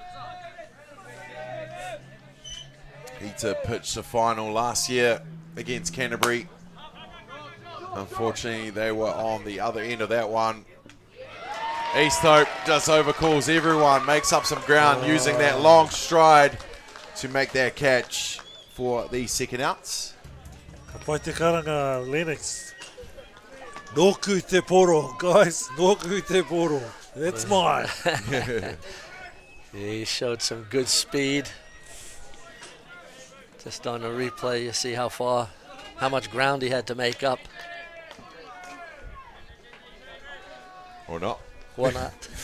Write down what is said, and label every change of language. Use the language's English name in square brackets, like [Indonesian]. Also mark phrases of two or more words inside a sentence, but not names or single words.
[English] Heater pitched the final last year against Canterbury. Unfortunately, they were on the other end of that one. Easthope just overcalls everyone, makes up some ground using that long stride to make that catch for the second outs. [Māori] Ka pai te karanga Lennox. Nōku te poro, guys. Nōku te poro. [English] That's mine. He showed some good speed. Just on the replay, you see how much ground he had to make up. Or not. Or not.